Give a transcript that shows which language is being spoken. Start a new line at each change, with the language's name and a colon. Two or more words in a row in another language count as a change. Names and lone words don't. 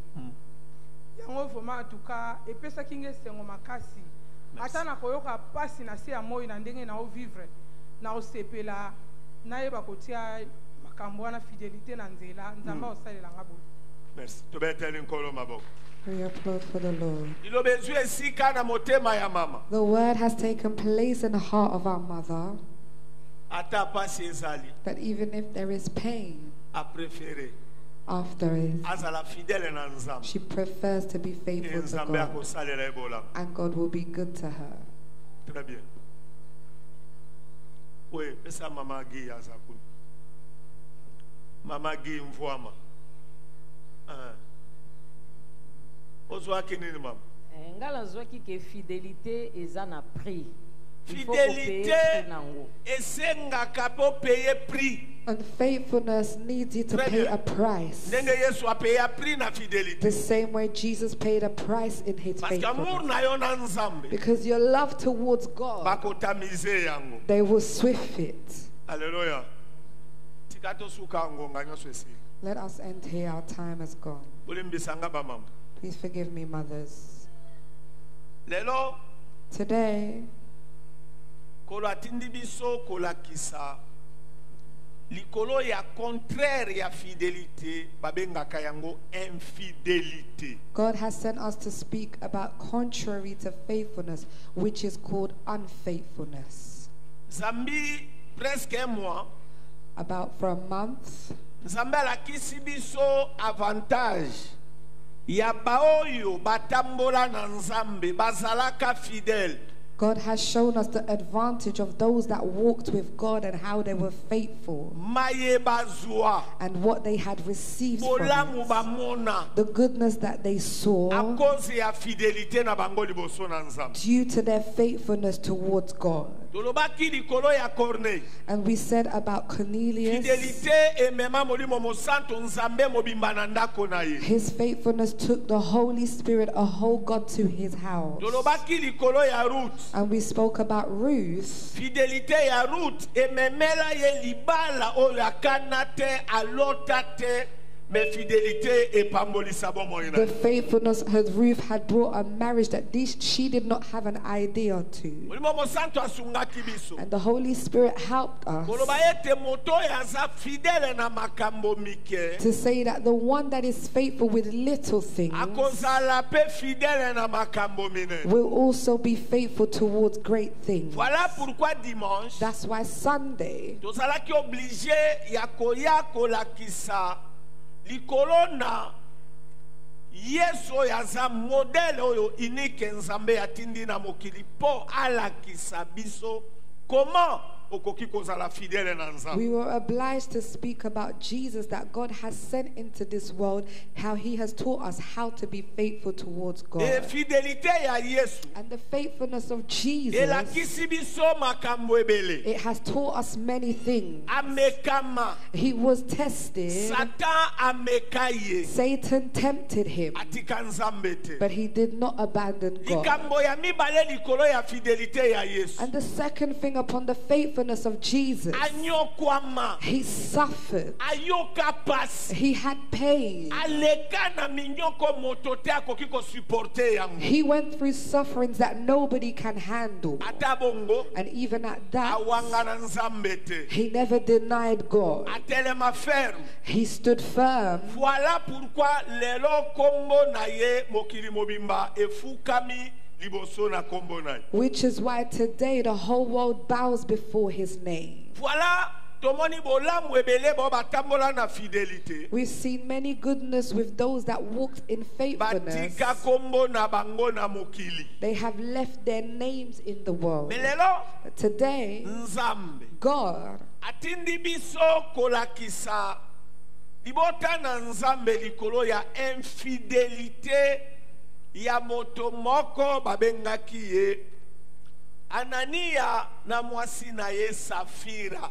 Lingala: Yango
French: vraiment en tout cas
Lingala: epesaki nge esengo makasi ata na koyoka pasi na se ya moi na ndenge na ovivre na osepela nayeba kotia makambo wana fidélité na nzela Nzambe osalelanga boye. Merci. Tobeteli nkolo maboko.
English: We applaud for the Lord.
Lingala: iloba ezwi esika na motema ya mama
English: The word has taken place in the heart of our mother
Lingala: ata pasi ezali
English: that even if there is pain
Lingala: apréféré
English: after it,
Lingala: azala fidèle na nzambe
English: she prefers to be e faithful to
Lingala: nzambe
English: God,
Lingala: akosalela ebola.
English: and God will be good to her.
French: Très bien.
Lingala: Oui, pesa mama gi aza kuna. Mama gi mvwama. Ozwaki nini mama? nga nazwaki ke fidélité eza na prix.
French: Il faut
Lingala: Fidélité kopaye prix nango. esengaka po
French: payer prix.
English: And faithfulness needs you to
French: Très
English: pay
French: bien.
English: a price.
Lingala: Ndenge Yesu apeya prix na fidélité.
English: The same way Jesus paid a price in his
French: Parce que amour
English: faithfulness.
Lingala: na yo na nzambe
English: Because your love towards God,
Lingala: bakotamize yango.
English: they will swift it.
Lingala: Alléluia. Tika tosuka ngonga nyonso esili.
English: Let us end here. Our time is gone.
Lingala: Olimbisanga ba mama.
English: Please forgive me, mothers.
Lingala: Lelo
English: Today,
Lingala: kolo atindi biso kolakisa likolo ya contraire ya fidélité babengaka yango infidélité.
English: God has sent us to speak about contrary to faithfulness, which is called unfaithfulness.
French: Zambi presque un mois
English: About for a month,
Lingala: Nzambe alakisi biso avantage ya baoyo batambola na Nzambe bazalaka fidèle.
English: God has shown us the advantage of those that walked with God and how they were faithful
Lingala: Maye bazwa
English: and what they had received from
Lingala: bolamu
English: it.
Lingala: bamona
English: The goodness that they a saw
Lingala: cause ya fidélité na bango liboso na Nzambe.
English: due to their faithfulness towards God.
Lingala: Tolobaki likolo ya Corneille.
English: And we said about Cornelius,
Lingala: Fidélité emema molimo mosanto Nzambe mobimba na ndako na ye.
English: his faithfulness took the Holy Spirit, a whole God, to his house.
Lingala: Tolobaki likolo ya Ruth.
English: And we spoke about Ruth.
Lingala: Fidélité ya Ruth ememela ye libala oyo akana te alota te me fidélité epambolisa bomoi na
English: The faithfulness of Ruth had brought a marriage that she did not have an idea to.
Lingala: molimo mosanto asungaki biso
English: And the Holy Spirit helped us
Lingala: koloba ete moto oyo aza fidèle na makambo mike
English: to say that the one that is faithful with little things
Lingala: akozala pe fidèle na makambo minene.
English: will also be faithful towards great things.
French: Voilà pourquoi dimanche
English: That's why Sunday
Lingala: tozalaki obligé ya koya kolakisa likolo na Yesu oyo aza modele oyo unique Nzambe atindi na mokili po alakisa biso comment okoki kozala fidèle na Nzambe.
English: we were obliged to speak about Jesus that God has sent into this world, how he has taught us how to be faithful towards
French: Et
English: God.
Lingala: fidélité ya Yesu
English: And the faithfulness of Jesus,
Lingala: elakisi biso makambo ebele.
English: it has taught us many things.
Lingala: Amekama,
English: He was tested.
Lingala: Satan ameka ye,
English: Satan tempted him,
Lingala: atika Nzambe te.
English: but he did not abandon God.
Lingala: Likambo ya mibale likolo ya fidélité ya Yesu.
English: And the second thing upon the faithfulness of Jesus,
Lingala: Anyokwama,
English: he suffered.
Lingala: ayoka pasi,
English: He had pain.
Lingala: aleka na minyoko moto te akoki kosuporte yango.
English: He went through sufferings that nobody can handle.
Lingala: Ata bongo,
English: And even at that,
Lingala: awanga na Nzambe te.
English: he never denied God.
Lingala: Atelema ferme.
English: He stood firm.
French: Voilà pourquoi
Lingala: lelo kombo na ye mokili mobimba efukami liboso na kombo na ye.
English: Which is why today the whole world bows before his name.
Lingala: Voilà, tomoni bolamu ebele bo batambola na fidélité.
English: We've seen many goodness with those that walked in faithfulness.
Lingala: Batika kombo na bango na mokili.
English: They have left their names in the world.
Lingala: Melelo
English: But today,
Lingala: Nzambe
English: God
Lingala: atindi biso kolakisa libota na Nzambe likolo ya infidélité ya moto moko babengaki ye Anania na mwasi na ye Safira.